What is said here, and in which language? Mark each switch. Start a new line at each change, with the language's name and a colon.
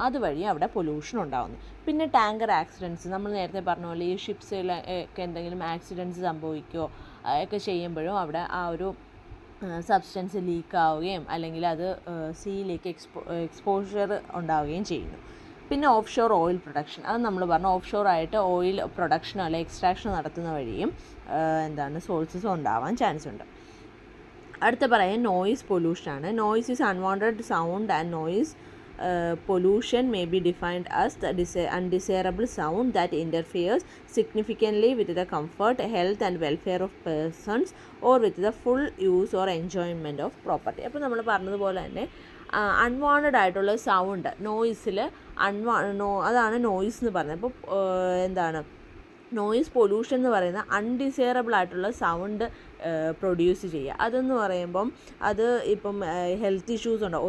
Malayalam: അതുവഴി അവിടെ പൊല്യൂഷൻ ഉണ്ടാകുന്നു. പിന്നെ ടാങ്കർ ആക്സിഡൻറ്റ്സ്, നമ്മൾ നേരത്തെ പറഞ്ഞ പോലെ ഈ ഷിപ്സിലൊക്കെ എന്തെങ്കിലും ആക്സിഡൻറ്റ്സ് സംഭവിക്കുകയോ ഒക്കെ ചെയ്യുമ്പോഴും അവിടെ ആ ഒരു സബ്സ്റ്റൻസ് ലീക്കാവുകയും അല്ലെങ്കിൽ അത് സീയിലേക്ക് എക്സ്പോഷർ ഉണ്ടാവുകയും ചെയ്യുന്നു. പിന്നെ ഓഫ് ഷോർ ഓയിൽ പ്രൊഡക്ഷൻ, അത് നമ്മൾ പറഞ്ഞു. ഓഫ് ഷോർ ആയിട്ട് ഓയിൽ പ്രൊഡക്ഷനോ അല്ലെങ്കിൽ എക്സ്ട്രാക്ഷനോ നടത്തുന്ന വഴിയും സോഴ്സസ് ഉണ്ടാവാൻ ചാൻസ് ഉണ്ട്. അടുത്ത പറയാൻ noise പൊല്യൂഷനാണ്.
English: Noise is unwanted sound and noise pollution may be defined as the undesirable sound that interferes significantly with the comfort, health and welfare of persons or with the full use or enjoyment of property.
Malayalam: അപ്പോൾ നമ്മൾ പറഞ്ഞതുപോലെ തന്നെ unwanted ആയിട്ടുള്ള sound നോയിസിൽ അതാണ് noise എന്ന് പറയുന്നത്. അപ്പോൾ noise pollution എന്ന് പറയുന്ന അൺഡിസൈറബിൾ ആയിട്ടുള്ള സൗണ്ട് പ്രൊഡ്യൂസ് ചെയ്യുക. അതെന്ന് പറയുമ്പം അത് ഇപ്പം ഹെൽത്ത് ഇഷ്യൂസ് ഉണ്ടാവും.